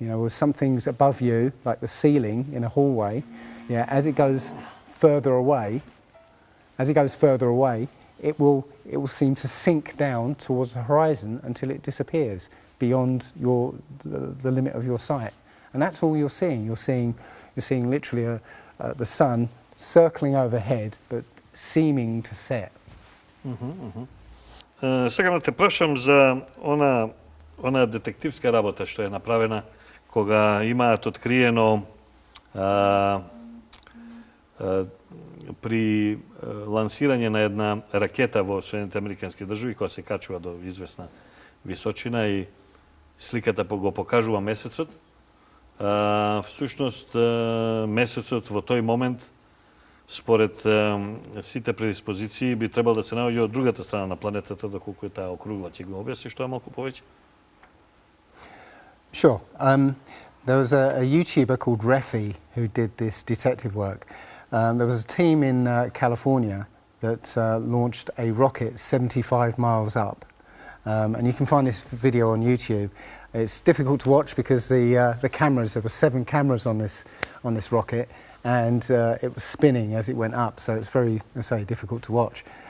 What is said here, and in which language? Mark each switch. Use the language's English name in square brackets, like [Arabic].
[English] With some things above you, like the ceiling in a hallway, as it goes further away, it will seem to sink down towards the horizon until it disappears beyond the limit of your sight. And that's all you're seeing. You're seeing literally the sun circling overhead, but seeming to set. [Macedonian] Сега да те прашам за она детективска работа што е направена кога имаат откриено при лансирање на една ракета во Соединените Американски држави која се качува до известна височина и сликата го покажува месецот. Всушност месецот во тој момент според сите предиспозиции би требало да се наоѓа од другата страна на планетата, доколку е таа округла. Ќе го објасни што е малку повеќе? [English] Sure. There was a YouTuber called Marfi who did this detective work. There was a team in California that launched a rocket 75 miles up. And you can find this video on YouTube. It's difficult to watch because the cameras, there were 7 cameras on this rocket, and it was spinning as it went up, so it's very, difficult to watch.